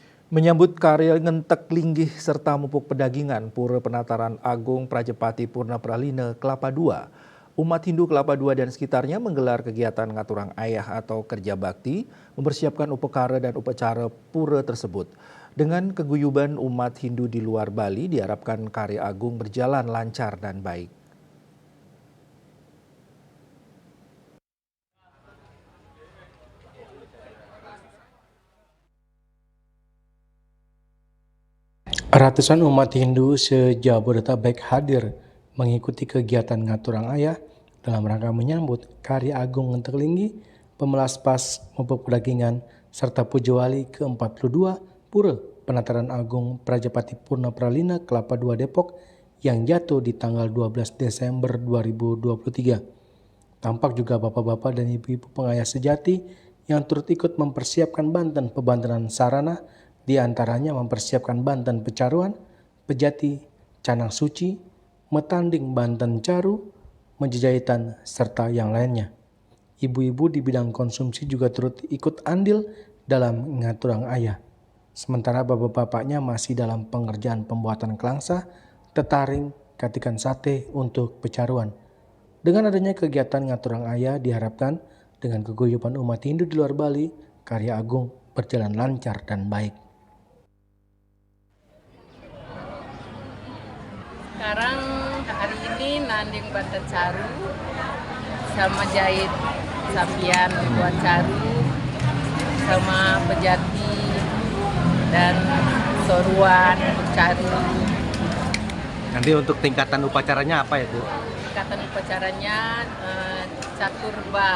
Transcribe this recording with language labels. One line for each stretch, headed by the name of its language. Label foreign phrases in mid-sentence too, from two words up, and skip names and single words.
Indonesian: Menyambut karya
Balinese: ngentek linggih
Indonesian: serta
Balinese: mupuk pedagingan
Indonesian: Pura Penataran Agung Prajepati Purna Pralina Kelapa II, umat Hindu Kelapa II dan sekitarnya menggelar kegiatan
Balinese: ngaturang ayah
Indonesian: atau kerja bakti, mempersiapkan upekara dan upacara pura tersebut. Dengan keguyuban umat Hindu di luar Bali, diharapkan karya agung berjalan lancar dan baik. Ratusan umat Hindu se-Jabodetabek hadir mengikuti kegiatan
Balinese: ngaturang ayah
Indonesian: dalam rangka menyambut karya agung
Balinese: ngentek linggih, pemelaspas mupuk pedagingan,
Indonesian: serta puja wali ke-42 Pura Penataran Agung Prajepati Purna Pralina Kelapa II Depok yang jatuh di tanggal 12 Desember 2023. Tampak juga bapak-bapak dan ibu-ibu pengayah sejati yang turut ikut mempersiapkan
Balinese: banten pebantenan
Indonesian: sarana, di antaranya mempersiapkan
Balinese: banten pecaruan,
Indonesian: pejati,
Balinese: canang suci, metanding banten caru,
Indonesian: menjejahitan, serta yang lainnya. Ibu-ibu di bidang konsumsi juga turut ikut andil dalam
Balinese: ngaturang ayah.
Indonesian: Sementara bapak-bapaknya masih dalam pengerjaan pembuatan kelangsa, tetaring, katikan sate untuk pecaruan. Dengan adanya kegiatan
Balinese: ngaturang ayah
Indonesian: diharapkan dengan keguyuban umat Hindu di luar Bali, karya agung berjalan lancar dan baik. Sekarang hari ini
Balinese: nanding banten caru
Indonesian: sama
Balinese: jahit sampian
Indonesian: buat caru sama pejati dan soruan untuk caru. Nanti untuk tingkatan upacaranya apa ya, Bu? Tingkatan upacaranya caturba.